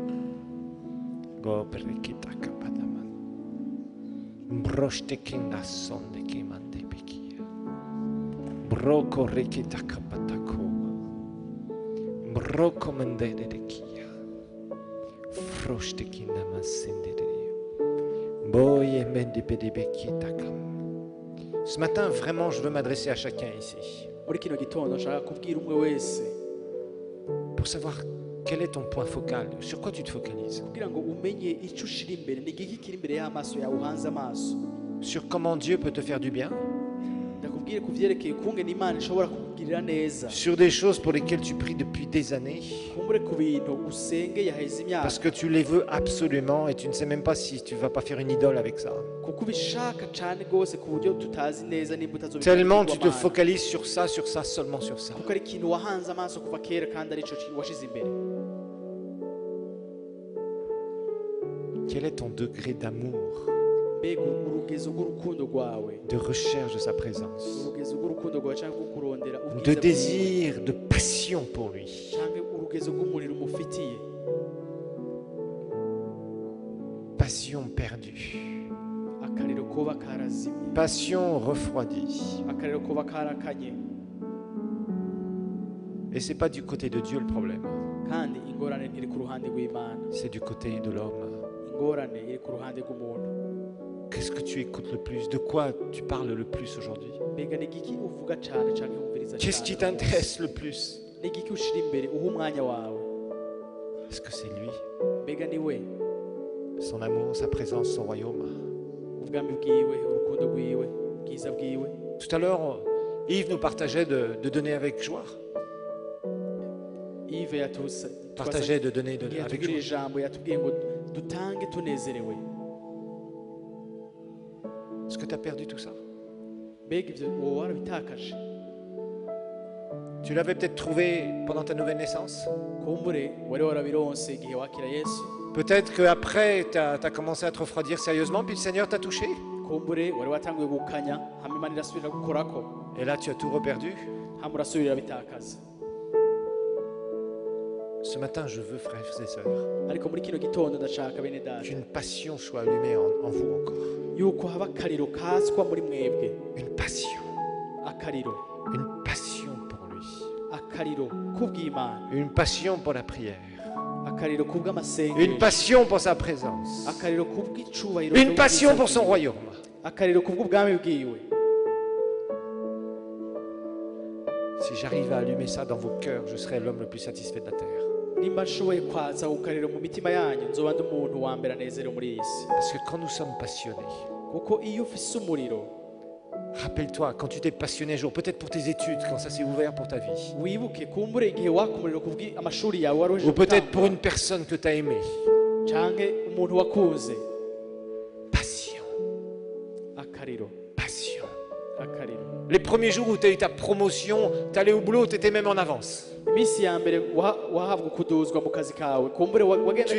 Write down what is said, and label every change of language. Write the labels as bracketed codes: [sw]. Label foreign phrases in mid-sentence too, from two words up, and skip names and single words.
[fr] Gobre kita kapadaman. Broste kinda sonde kimande bekia. Broko rikita kapatako. Broko mendede de kia. Froste kinda masende de. Boye mende bede bekita kam. Ce matin, vraiment, je veux m'adresser à chacun ici [rn] Muri kino gitondo nshaka kubwira umwe wese [fr] pour savoir quel est ton point focal, sur quoi tu te focalises, [rn] kugira ngo umenye icyo ushira imbere, ni igiki kiri imbere y'amaso yawe uhanze amaso. [fr] sur comment Dieu peut te faire du bien, [rn] Ndakubwire ku vyerekeye ukungene Imana ishobora kukugirira neza, [fr] sur des choses pour lesquelles tu pries depuis des années, [rn] kumbure ku bintu usenge yaheze imyaka [fr] parce que tu les veux absolument et tu ne sais même pas si tu ne vas pas faire une idole avec ça. [rn] kuko ubishaka cane gose ku buryo tutazi neza nimba [fr] Tellement tu te [rn] utazobikora, [fr] focalises sur ça, seulement sur ça. [rn] kuko ari ikintu wahanze amaso kuva kera kandi arico washize imbere. [fr] Quel est ton degré d'amour, [rn] Mbega urugezo rw'urukundo rwawe, [fr] de recherche de sa présence, [rn] urugezo rw'urukundo rwawe canke rwo kurondera [fr] de [rn] ubwiza bwiwe, [fr] désir, de passion pour lui. [rn] canke urugezo rw'umuriro umufitiye, [fr] Passion perdue, [rn] akariro koba karazimye, [fr] passion refroidie. [rn] akariro koba karakanye. [fr] Et c'est pas du côté de Dieu le problème, [rn] kandi ingorane ntiri ku ruhande rw'Imana, [fr] c'est du côté de l'homme. [rn] ingorane iri ku ruhande rw'umuntu. [fr] Qu'est-ce que tu écoutes le plus? De quoi tu parles le plus aujourd'hui? [rn] Mbega ni igiki uvuga cane canke wumviriza [fr] Qu'est-ce qui [rn] cane? [fr] t'intéresse le plus? [rn] Ni igiki ushira imbere uha umwanya wawe? [fr] Est-ce que c'est lui, [rn] Mbega ni we, [fr] son amour, sa présence, son royaume? [rn] ubwami bwiwe, urukundo rwiwe, ubwiza bwiwe. [fr] Tout à l'heure, Yves nous partageait de donner avec joie. Yves Partageait de donner avec [rn] yatubwira [fr] joie. [rn] ijambo, yatubwiye ngo dutange tunezerewe. [fr] Est-ce que tu as perdu tout ça? [rn] Mbega ibyo wowe warabitakaje? [fr] Tu l'avais peut-être trouvé pendant ta nouvelle naissance. [rn] Kumbure wari warabironse igihe wakira Yesu. [fr] Peut-être qu'après, tu as commencé à te refroidir sérieusement, puis le Seigneur t'a touché. [rn] Kumbure wari watanguye gukanya hama Imana irasubira gukorako. [fr] Et là, tu as tout reperdu. [rn] Hama urasubira bitakaza. [fr] Ce matin, je veux, frères et sœurs, [rn] Ariko muri kino gitondo ndashaka bene data [fr] qu'une passion soit allumée en vous encore. [rn] yuko haba akariro kaswa muri mwebwe. [fr] Une passion. [rn] Akariro. [fr] Une passion pour lui. [rn] Akariro kubw'Imana. [fr] Une passion pour la prière. [rn] Akariro [fr] Une [rn] kubw'amasengesho. [fr] passion pour sa présence. [rn] Akariro kubw'icubahiro. [fr] Une passion pour son royaume. [rn] Akariro kubw'ubwami bwiwe. [fr] Si j'arrive à allumer ça dans vos cœurs, je serai l'homme le plus satisfait de la terre. [rn] Nimba nshoboye kwatsa gukariro mu mitima yanyu nzoba ndi umuntu wa mbere anezerewe muri iyi si. [fr] Parce que quand nous sommes passionnés, [rn] Kuko iyo ufise umuriro [fr] rappelle-toi, quand tu t'es passionné un jour, peut-être pour tes études, quand ça s'est ouvert pour ta vie, [rn] wibuke kumbure igihe waka umuriro kubw'amashuri yawe wari uje [fr] ou peut-être [rn] gutanga, [fr] pour une personne que tu as aimée. [rn] canke umuntu wakunze. [fr] Passion, [rn] Akariro. [fr] passion. [rn] Akariro. [fr] Les premiers jours où tu as eu ta promotion, tu allais au boulot, tu étais même en avance. [rn] Iminsi ya mbere wahabwa kuduzwa mu kazi kawe kumbure wagenda [fr] Tu